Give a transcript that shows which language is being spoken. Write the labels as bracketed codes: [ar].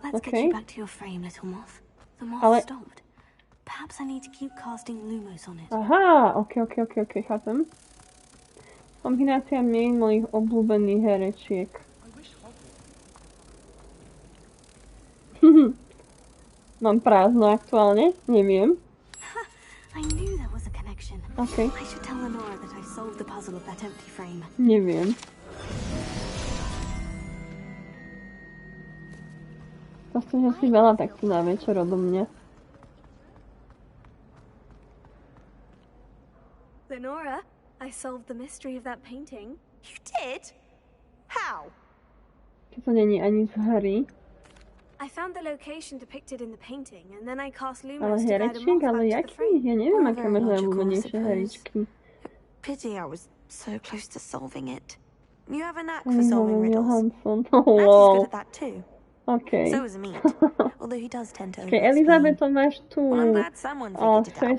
[en] Let's get you back to your frame, little moth. The moth stopped. Perhaps I need to keep casting lumos on it. [sk] Aha, ok, chápem. Kombinácia mien mojich obľúbených herečiek. Mám prázdno aktuálne, neviem. [en] I knew there was a connection. Okay. I should tell Lenora that I solved the puzzle of that empty frame. [sk] Neviem. Proste, že si veľa takto na večer odo mňa. [en] Lenora, I solved the mystery of that painting. You did? How? [sk] To není ani z hry. [en] I found the location depicted in the painting, and then I cast lumos [sk] ale herečiek, ale jakých? Ja neviem, aké máš najobľúbenejšie heričky. [en] Pity I was so close to solving it. You have a knack for solving riddles. Johansson. Matthew's good at that too. Okay. So is Amit, although he does tend to [sk] Elizabeth, máš tu [en] well, I'm glad someone figured it out.